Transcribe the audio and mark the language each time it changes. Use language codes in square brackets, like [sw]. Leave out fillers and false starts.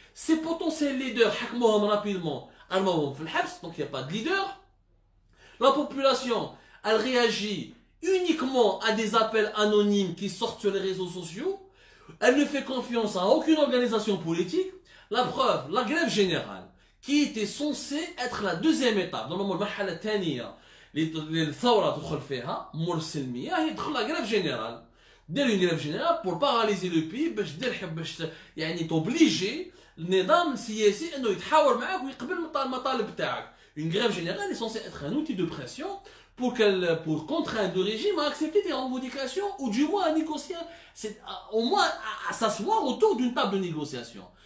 [fr] Ses potentiels leaders, hakmouhom rapidement, donc il n'y a pas de leader. La population, elle réagit uniquement à des appels anonymes qui sortent sur les réseaux sociaux. Elle ne fait confiance à aucune organisation politique. La preuve, la grève générale, qui était censée être la deuxième étape. [ar] Normalement, المرحلة الثانية للثورة تدخل فيها مور السلمية هي تدخل [fr] la grève générale. [ar] دير [fr] une grève générale pour paralyser le pays [ar] باش يعني t'obliger النظام السياسي انه يتحاور معاك ويقبل المطالب تاعك. [fr] Une grève générale est censée être un outil de pression pour contraindre le régime à accepter des revendications ou du moins à négocier, au moins à s'asseoir autour d'une table de négociation.